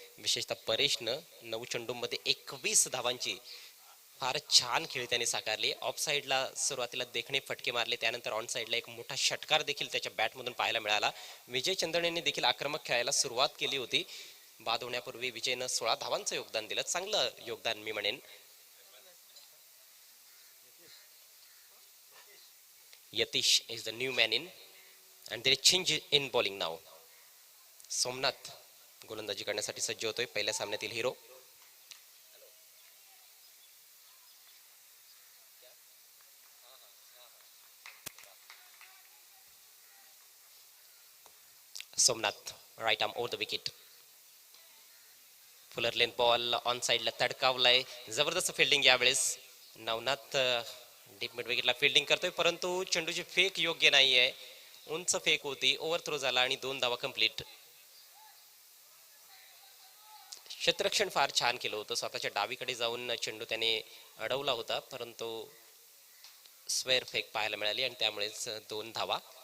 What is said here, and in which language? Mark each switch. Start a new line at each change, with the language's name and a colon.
Marathi: विशेषतः परेशनं 9 चेंडूंमध्ये 21 धावांची फार छान खेळ त्याने साकारली. ऑफ साइडला सुरुवातीला देखणे फटके मारले, त्यानंतर ऑन साइडला एक मोठा षटकार देखील त्याच्या बॅटमधून पाहायला मिळाला. विजय चंदनेने देखील आक्रमक खेळायला सुरुवात केली होती. बाद होण्यापूर्वी विजयनं 16 धावांचं योगदान दिलं. चांगलं योगदान मी म्हणेन.
English: Yatish is the new man in and there is change in bowling now.
Marathi: Somnath गोलंदाजी करण्यासाठी सज्ज होतोय. पहिल्या सामन्यातील hero. Somnath right arm over the wicket. Fuller length ball on साइडला तडकावलाय. जबरदस्त फिल्डिंग यावेळेस. नवनाथ डीप मिड विकेटला फिल्डिंग करतोय, परंतु चेंडूची फेक योग्य नाहीये. उंच फेक होती. ओव्हर थ्रो झाला आणि 2 धावा कंप्लीट. क्षेत्ररक्षण फार छान केलं होतं. स्वतःच्या डावीकडे जाऊन चेंडू त्याने अडवला होता, परंतु स्क्वेअर फेक पाहायला मिळाली आणि त्यामुळेच 2 धावा.